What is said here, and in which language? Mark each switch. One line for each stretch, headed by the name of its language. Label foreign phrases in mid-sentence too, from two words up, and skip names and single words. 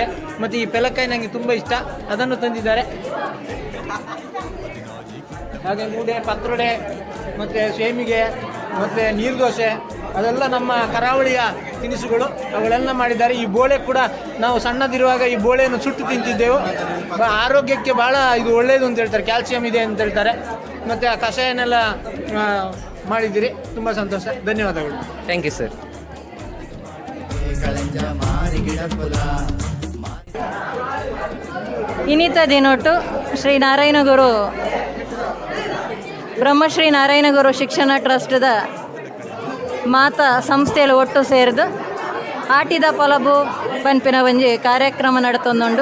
Kannada: ಮತ್ತು ಈ ಪೆಲಕಾಯಿ ನನಗೆ ತುಂಬ ಇಷ್ಟ, ಅದನ್ನು ತಂದಿದ್ದಾರೆ. ಹಾಗೆ ಮೂಡೆ, ಪತ್ರೊಡೆ ಮತ್ತು ಸೇಮಿಗೆ ಮತ್ತು ನೀರು ದೋಸೆ ಅದೆಲ್ಲ ನಮ್ಮ ಕರಾವಳಿಯ ತಿನಿಸುಗಳು, ಅವುಗಳೆಲ್ಲ ಮಾಡಿದ್ದಾರೆ. ಈ ಬೋಳೆ ಕೂಡ ನಾವು ಸಣ್ಣದಿರುವಾಗ ಈ ಬೋಳೆಯನ್ನು ಸುಟ್ಟು ತಿಂತಿದ್ದೆವು. ಆರೋಗ್ಯಕ್ಕೆ ಭಾಳ ಇದು ಒಳ್ಳೆಯದು ಅಂತ ಹೇಳ್ತಾರೆ, ಕ್ಯಾಲ್ಸಿಯಂ ಇದೆ ಅಂತ ಹೇಳ್ತಾರೆ. ಮತ್ತು ಆ ಕಷಾಯನೆಲ್ಲ ಮಾಡಿದ್ದೀರಿ, ತುಂಬ ಸಂತೋಷ, ಧನ್ಯವಾದಗಳು.
English: Thank you sir.
Tulu: ಇನ್ನಿತ ದಿನೊಟ್ಟು ಶ್ರೀ ನಾರಾಯಣಗುರು ಬ್ರಹ್ಮಶ್ರೀ ನಾರಾಯಣಗುರು ಶಿಕ್ಷಣ ಟ್ರಸ್ಟ್ದ ಮಾತಾ ಸಂಸ್ಥೆಯಲ್ಲಿ ಒಟ್ಟು ಸೇರಿದು ಆಟಿದ ಪೊಲಬು ಪನ್ಪಿನ ಒಂಜಿ ಕಾರ್ಯಕ್ರಮ ನಡತೊಂದುಂಡು.